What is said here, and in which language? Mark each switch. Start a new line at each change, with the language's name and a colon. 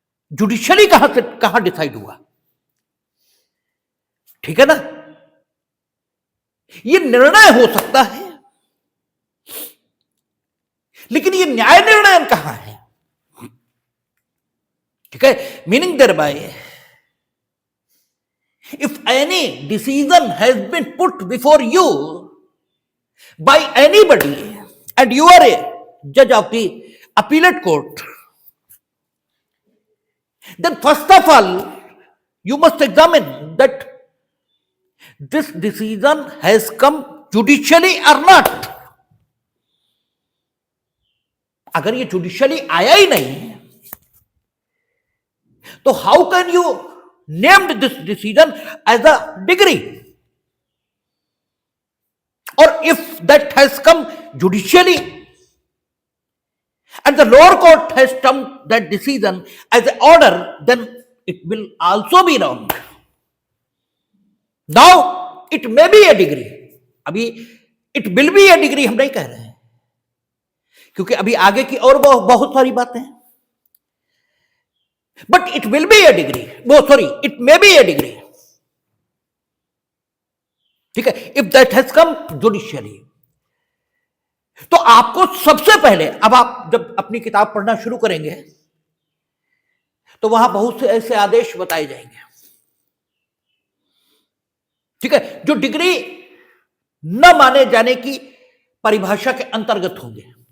Hindi: Judicially कहां decide हुआ। ठीक है ना, यह निर्णय हो सकता है लेकिन यह न्याय निर्णय कहां है। ठीक है,
English: Meaning there by if any decision has been put before you by anybody and you are a judge of the appellate court, then first of all you must examine that this decision has come judicially or not।
Hindi: अगर ये judicially आया ही नहीं तो
English: How can you named this decision as a degree, or if that has come judicially and the lower court has termed that decision as an order, then it will also be wrong। Now it may be a degree,
Hindi: अभी
English: it will be a degree
Hindi: हम नहीं कह रहे हैं, क्योंकि अभी आगे की और बहुत सारी बातें हैं।
English: but it will be a degree, वो sorry it may be a degree,
Hindi: ठीक है,
English: If that has come judicially.
Hindi: तो आपको सबसे पहले, अब आप जब अपनी किताब पढ़ना शुरू करेंगे तो वहां बहुत से ऐसे आदेश बताए जाएंगे, ठीक है, जो डिग्री न माने जाने की परिभाषा के अंतर्गत होंगे।